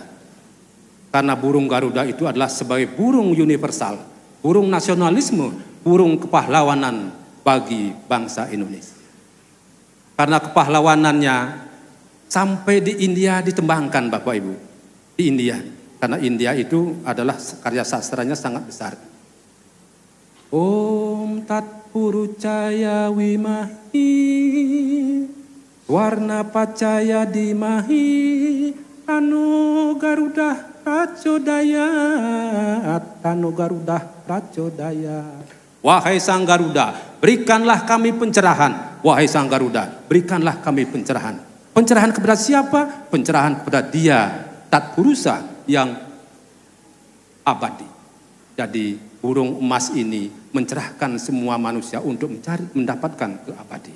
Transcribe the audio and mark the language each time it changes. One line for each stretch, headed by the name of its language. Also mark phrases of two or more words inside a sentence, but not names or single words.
Indonesian: Karena burung Garuda itu adalah sebagai burung universal, burung nasionalisme, burung kepahlawanan bagi bangsa Indonesia. Karena kepahlawanannya sampai di India ditembangkan, Bapak Ibu. Di India. Karena India itu adalah karya sastranya sangat besar.
Sanskrit: Om Tat Purucaya Wimahi Warna Pacaya Dimahi Tano Garuda Pracodaya Tano Garuda Pracodaya.
Indonesian: Wahai Sang Garuda, berikanlah kami pencerahan. Wahai Sang Garuda, berikanlah kami pencerahan. Pencerahan kepada siapa? Pencerahan kepada Dia Tat Purusa yang abadi. Jadi burung emas ini mencerahkan semua manusia untuk mendapatkan keabadian.